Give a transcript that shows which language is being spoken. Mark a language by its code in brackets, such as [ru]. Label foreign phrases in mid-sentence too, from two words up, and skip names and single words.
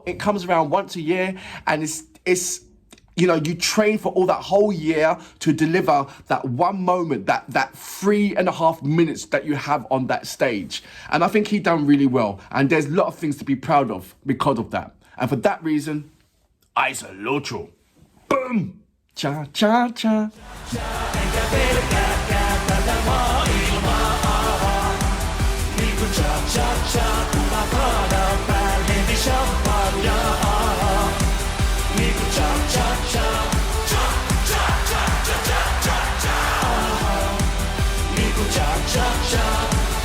[en] It comes around once a year and it's you know, you train for all that whole year to deliver that one moment, that 3.5 minutes that you have on that stage. And I think he done really well. And there's a lot of things to be proud of because of that. And for that reason, I salute you. Boom! [fi] Cha cha cha. Enkä pelkääkään tätä maailmaa. Niinku cha cha cha, kuva kaadan päälle, heti champagnea. Niinku cha cha cha, cha cha cha cha cha cha cha. Niinku cha cha cha.